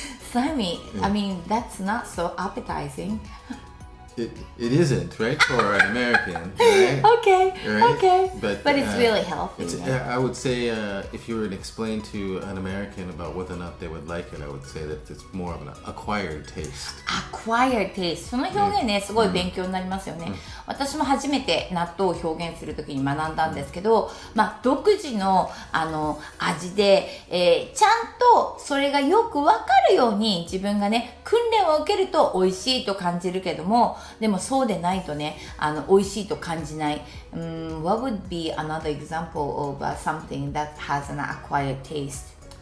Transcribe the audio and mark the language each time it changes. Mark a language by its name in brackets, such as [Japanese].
[English] Slimy, I mean, that's not so appetizing. It isn't, right, for an American, right? Okay, Right? okay. But it's really healthy. I would say if you were to explain to an American about whether or not they would like it, I would say that it's more of an acquired taste. Acquired taste. [Japanese] その表現ね、すごい勉強になりますよね。私も初めて納豆を表現するときに学んだんですけど、独自の、味で、ちゃんとそれがよくわかるように自分がね、訓練を受けると美味しいと感じるけども、でもそうでないとね、美味しいと感じない。 [English] What would be another example of something that has an acquired taste?